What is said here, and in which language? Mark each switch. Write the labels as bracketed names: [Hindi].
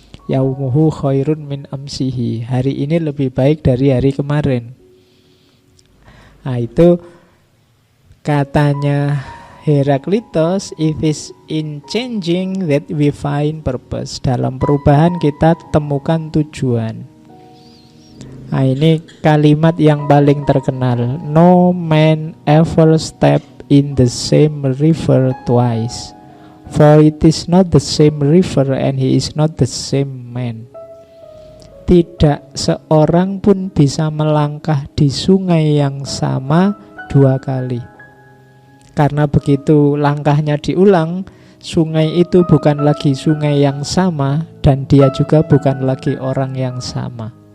[Arabic] Yaumuhu khairun min amsihi. [Indonesian] Hari ini lebih baik dari hari kemarin. Nah itu katanya Heraklitos, [English] it is in changing that we find purpose. [Indonesian] Dalam perubahan kita temukan tujuan. Nah ini kalimat yang paling terkenal. [English] No man ever step in the same river twice, for it is not the same river and he is not the same man. [Indonesian] Tidak seorang pun bisa melangkah di sungai yang sama dua kali. Karena begitu langkahnya diulang, sungai itu bukan lagi sungai yang sama, dan dia juga bukan lagi orang yang sama.